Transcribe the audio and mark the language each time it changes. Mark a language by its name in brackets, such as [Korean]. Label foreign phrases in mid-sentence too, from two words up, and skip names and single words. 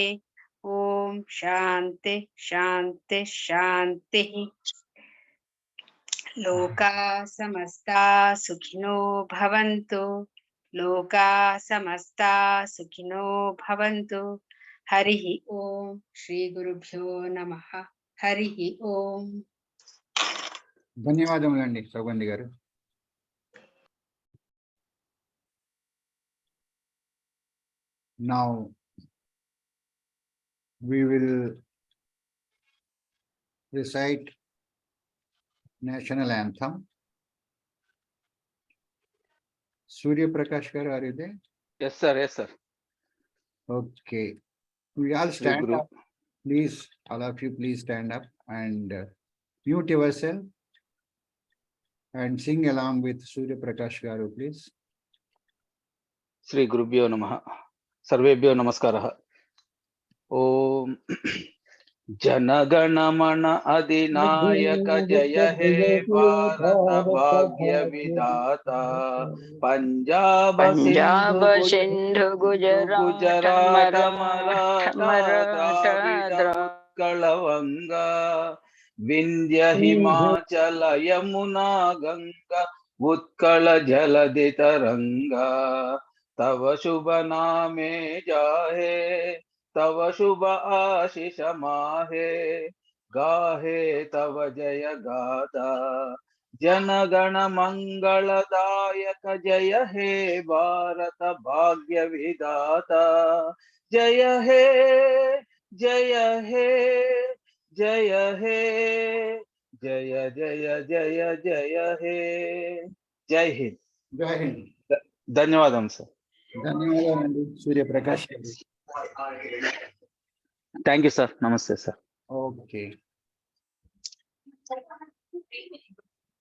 [Sanskrit] ॐ शान्ति शान्ति शान्तिः. लोकाः समस्ताः सुखिनो भवन्तु. लोकाः समस्ताः सुखिनो भवन्तु. हरिः ओम. श्री गुरुभ्यो नमः. हरिः ओम. [Telugu] ధన్యవాదములండి సౌగంధి గారు. [English] Now we will recite national anthem. Surya Prakash garu, are you there? Yes, sir. Yes, sir. Okay. We all stand up. Please, all of you, please stand up and mute yourself and sing along with Surya Prakash garu, please. [Sanskrit] श्री गुरुभ्यो नमः. सर्वेभ्यो नमस्कारः. [Bangla] ওম জনগণমন অধিনায়ক জয় হে ভারত ভাগ্য বিধাতা পাঞ্জাব সিন্ধু গুজরাট মারাঠা কলবঙ্গা বিন্ধ্য হিমাচল যমুনা গঙ্গা উৎকল জলধি তরঙ্গা তব শুভ নামে জাহে তব শুভ আশিস মাহে গাহে তব জয় গাথা জনগণ মঙ্গলদায়ক জয় হে ভারত ভাগ্য বিধাতা জয় হে জয় হে জয় হে জয় জয় জয় জয় হে. [Hindi] जय हिंद. जय हिंद. [Telugu] ధన్యవాదం సార్. ధన్యవాదాలండి సూర్య ప్రకాష్ గారు. [English] thank you sir. [Telugu] నమస్తే సార్. [English] Okay.